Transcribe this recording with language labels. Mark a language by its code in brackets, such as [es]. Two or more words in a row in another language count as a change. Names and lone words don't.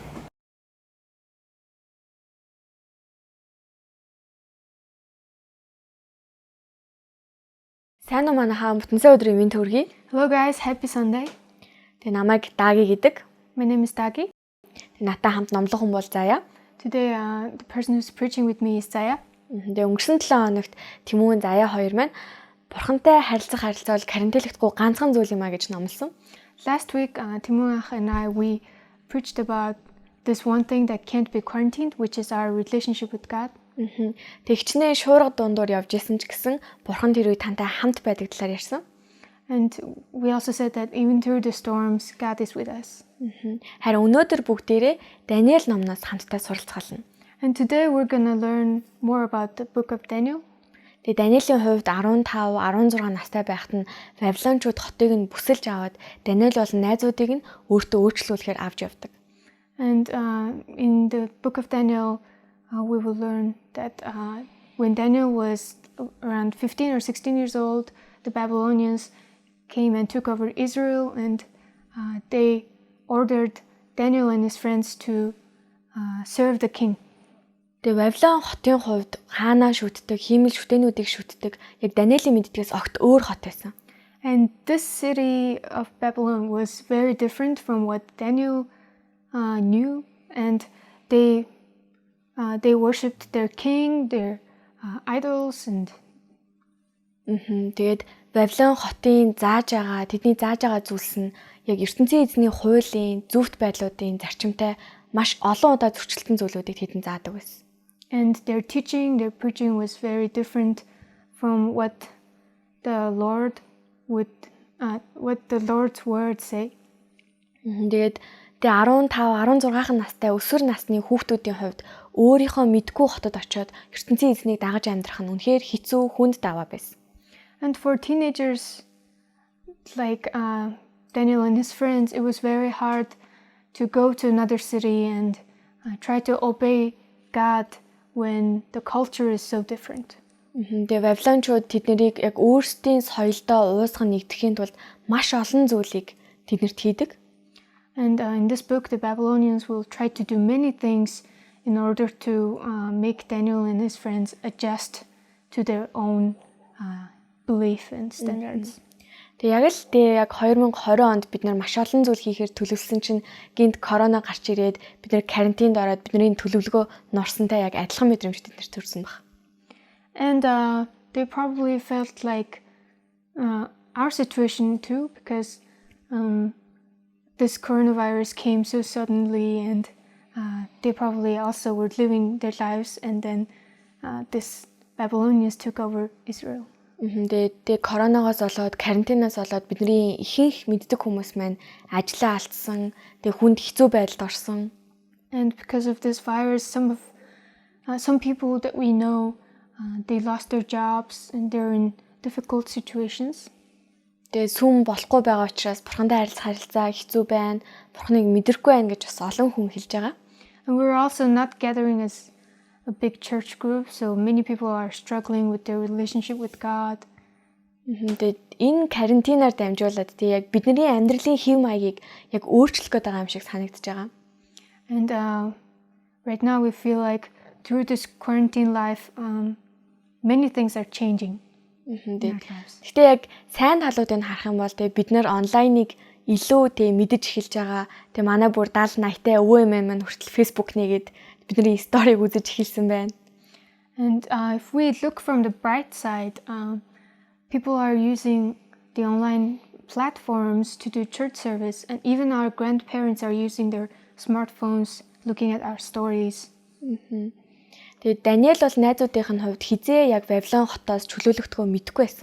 [mn] Сайн уу манайхаа бүтэнсэ өдрийн мэнд төргий. [en] Hello guys, happy Sunday. [mn] Тэгээ намайг Даги гэдэг. [en] My name is Dagi. [mn] Тэгээ натаа хамт номлох хүн бол Зая. [en] Today the person who's preaching with me is Zaya. [mn] Тэгээ өнгөрсөн 7 хоногт Тэмүн Зая хоёр маань Бурхантай харилцах харилцаа бол карантинлэгдэхгүй ганцхан зүйл юм а гэж номлосон. [en] Last week Timur and I we preached about this one thing that can't be quarantined, which is our relationship with God. [mn] Тэгчнээ шуурга дундуур явж исэн ч гэсэн Бурхан тэр үе тантай хамт байдаг талаар ярьсан. [en] And we also said that even through the storms, God is with us. [mn] Харин өнөөдөр бүгдээрээ Даниэл номноос хамтдаа суралцгаална. [en] And today we're going to learn more about the book of Daniel. [mn] Тэгээ Даниэлийн хувьд 15, 16 настай байхад нь Вавилончууд хотыг нь бүсэлж аваад Даниэл болон найзуудыг нь өөртөө өөрчлүүлэхээр авч явдаг. [en] And in the book of Daniel, we will learn that when Daniel was around 15 or 16 years old, the Babylonians came and took over Israel, and they ordered Daniel and his friends to serve the king. [mn] Тэгээ Вавилон хотын хувьд хаанаа шүтдэг, хиймэл шүтэнүүдийг шүтдэг. Яг Даниэлийн мэддгээс огт өөр хот байсан. [en] And this city of Babylon was very different from what Daniel knew, and they worshipped their king, their idols, and [mn] тэгээд Вавилон хотын тэдний зааж байгаа зүйлс нь яг ертөнцийн эзний хуулийн, зөвхт байдлуудын зарчимтай маш олон удаа зөрчилдсөн зүйлүүдийг тэдэнд заадаг байсан. [en] And their teaching, their preaching was very different from what the Lord's word say. [mn] Тэгээд 15, 16 настай өсвөр насны хүүхдүүдийн хувьд өөрийнхөө мэдгүй хотод очиод ертөнцийн эзнийг дагаж амьдрах нь үнэхээр хэцүү, хүнд даваа байсан. [en] And for teenagers like Daniel and his friends, it was very hard to go to another city and try to obey God when the culture is so different. [mn] Тэгээ Вавилончууд тэднийг яг өөрсдийн соёлдоо уусгах нэгдэхийн тулд маш олон зүйлийг тэднэрт хийдэг. [en] And in this book, the Babylonians will try to do many things in order to make Daniel and his friends adjust to their own belief and standards. [mn] Тэгээ яг 2020 онд бид нар маш олон зүйл хийхээр төлөвлөсөн чинь гинт корона гарч ирээд бид нар карантинд ороод бидний төлөвлөгөө норсонтой яг адилхан мэдрэмж тэднэрт төрсөн баг. [en] And they probably felt like our situation too, because this coronavirus came so suddenly, and they probably also were living their lives, and then this Babylonians took over Israel. [mn] Тэгээ коронавигоос болоод карантинаас болоод бидний ихэнх мэддэг хүмүүс маань ажлаа алдсан, тэгээ хүнд хэцүү байдалд орсон. [en] And because of this virus, some people that we know, they lost their jobs and they're in difficult situations. [mn] Тэгээ сүм болохгүй байгаа учраас бурхантай харилцаа хэцүү байна, бурхныг мэдрэхгүй байна гэж бас олон хүн хэлж байгаа. [en] And we're also not gathering as a big church group, so many people are struggling with their relationship with God. [mn] Тэгээд энэ карантинаар дамжуулаад яг бидний амьдралын хэв маягийг яг өөрчлөх гээд байгаа юм шиг санагдаж байгаа. [en] And right now we feel like through this quarantine life, many things are changing. [mn] Гэтэ яг сайн талуудыг харах юм бол бид нар онлайныг илүү мэдэж эхэлж байгаа. Тэгээ манай бүр 70-80-тай өвөө эмээ маань хүртэл Facebook нэгээд бидний сториг үзэж эхэлсэн байна. [en] And if we look from the bright side, people are using the online platforms to do church service, and even our grandparents are using their smartphones looking at our stories. [mn] Тэгээд Даниэл бол найзуудын хувьд хизээ яг Вавилон хотоос чөлөөлөгдөхөө мэдэхгүй байсан.